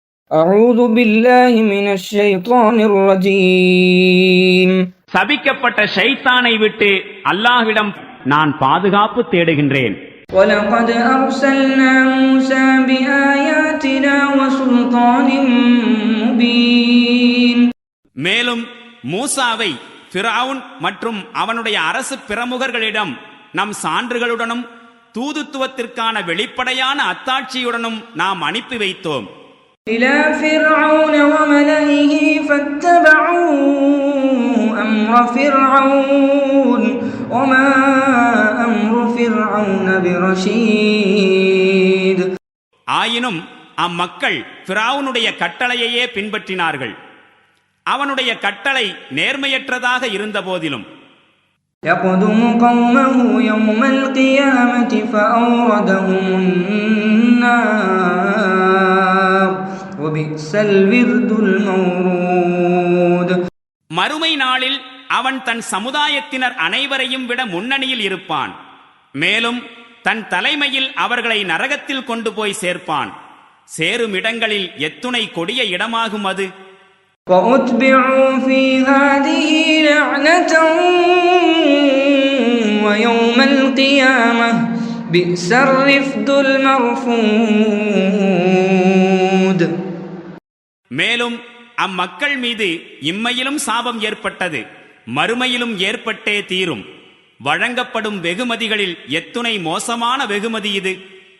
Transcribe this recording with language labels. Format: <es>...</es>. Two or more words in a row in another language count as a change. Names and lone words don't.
<ar>أعوذ بالله من الشيطان الرجيم.</ar> <ta>சபிக்கப்பட்ட ஷைத்தானை விட்டு அல்லாஹ்விடம் நான் பாதுகாப்பு தேடுகின்றேன்.</ta> <ar>وَلَقَدْ أَرْسَلْنَا مُوسَى بِآيَاتِنَا وَسُلْطَانٍ مُبِينٍ.</ar> <ta>மேலும் மூசாவை ஃபிரவுன் மற்றும் அவனுடைய அரசு பிரமுகர்களிடம் நம் சான்றுகளுடனும் தூதுத்துவத்திற்கான வெளிப்படையான அத்தாட்சியுடனும் நாம் அனுப்பி வைத்தோம்.</ta> <ar>إلى فرعون وملئه فاتبعوا أمر فرعون وما أمر فرعون برشيد.</ar> <ta>ஆயினும் அம்மக்கள் ஃபிரவுனுடைய கட்டளையையே பின்பற்றினார்கள். அவனுடைய கட்டளை நேர்மையற்றதாக இருந்த போதிலும்</ta> <ar>يقدم قومه يوم القيامة فأوردهم النار وبئس الورد المورود.</ar> <ta>மறுமை நாளில் அவன் தன் சமுதாயத்தினர் அனைவரையும் விட முன்னணியில் இருப்பான். மேலும் தன் தலைமையில் அவர்களை நரகத்தில் கொண்டு போய் சேர்ப்பான். சேரும் இடங்களில் எத்துணை கொடிய இடமாகும் அது.</ta> <ar>وَأُتْبِعُوا فِي هَذِهِ لَعْنَةً وَيَوْمَ الْقِيَامَةِ بِئْسَ الرِّفْدُ الْمَرْفُودُ.</ar> <ta>மேலும் அம்மக்கள் மீது இம்மையிலும் சாபம் ஏற்பட்டது, மறுமையிலும் ஏற்பட்டே தீரும். வழங்கப்படும் வெகுமதிகளில் எத்துணை மோசமான வெகுமதி இது.</ta>